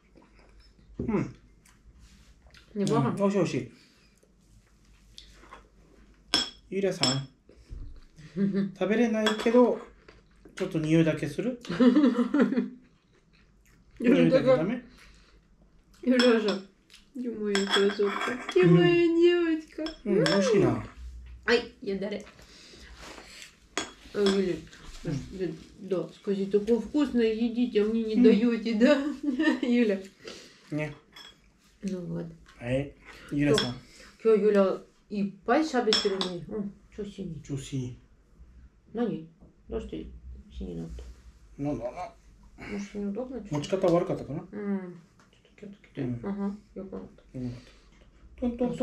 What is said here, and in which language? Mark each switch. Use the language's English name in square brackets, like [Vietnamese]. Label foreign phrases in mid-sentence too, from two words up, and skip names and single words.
[Japanese] 美味しい。ゆりさん、食べれないけど、ちょっと匂いだけする？匂いだけダメ？ [Russian] ゆりさん。Думаю, красотка. Ты моя девочка. [Japanese] 美味しいな。 [Russian] Ай, я дарю. Юля, да, скажи, такое вкусное едите, а мне не даете, да? Юля. Не. Ну вот. [Japanese] Ай, Юля さん。今日Юляいっぱい喋ってるね。調子いい。調子いい。何？どうして死になった？なんだろうな。持ち方悪かったかな？よくなった。トントントン。